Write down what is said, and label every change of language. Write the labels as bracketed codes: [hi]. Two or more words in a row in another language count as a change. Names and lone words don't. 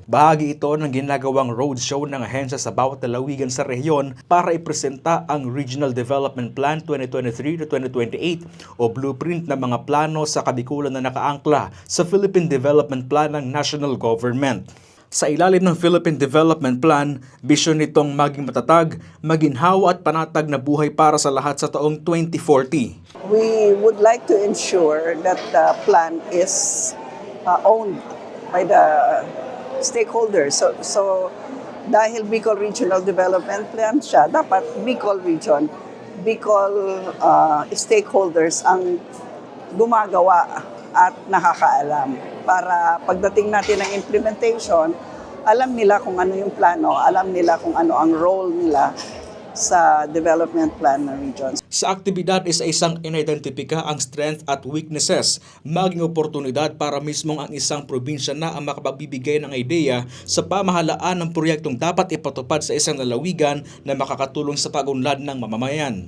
[tl] Bahagi ito ng ginagawang roadshow ng ahensya sa bawat lalawigan sa rehiyon para ipresenta ang Regional Development Plan 2023 to 2028 o blueprint ng mga plano sa kabikulan na nakaangkla sa Philippine Development Plan ng National Government. Sa ilalim ng Philippine Development Plan, bisyon nitong maging matatag, maginhawa at panatag na buhay para sa lahat sa taong 2040. [en] We would like to ensure that the plan is owned by the stakeholders. [tl] So dahil Bicol Regional [en] Development Plan [tl] siya, dapat Bicol Region, Bicol stakeholders ang gumagawa at nakakaalam para pagdating natin ng implementation, alam nila kung ano yung plano, alam nila kung ano ang role nila sa development plan ng region. Sa aktibidad isa isang inidentifika ang strength at weaknesses, maging oportunidad para mismong ang isang probinsya na ang makapagbibigay ng ideya sa pamahalaan ng proyektong dapat ipatupad sa isang lalawigan na makakatulong sa pag-unlad ng mamamayan.